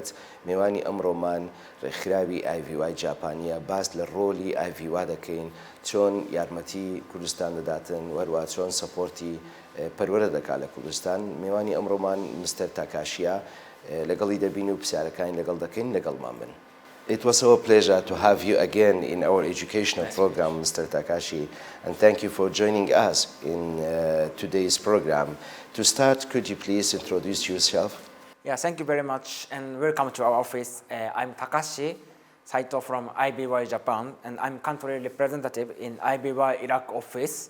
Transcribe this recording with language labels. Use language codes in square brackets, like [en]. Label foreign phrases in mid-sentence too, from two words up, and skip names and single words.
[ckb] میوانی ئەمڕۆمان ڕێکخراوی ئایڤیوای جاپانیە، باس لە ڕۆلی ئایڤیوا دەکەین، چۆن یارمەتی کوردستان دەداتن، وەروە چۆن سەپۆرتی پەروەردە دەکات لە کوردستان. میوانی ئەمڕۆمان مستەر تاکاشیە، لەگەڵی دەبین و پرسیارەکانی لەگەڵ دەکەین، لەگەڵمان بن. [en] It was our pleasure to have you again in our educational program, Mr. Takashi, and thank you for joining us in today's program. To start, could you please introduce yourself? Yeah, thank you very much and welcome to our office. I'm Takashi Saito from IBY Japan, and I'm country representative in IBY Iraq office.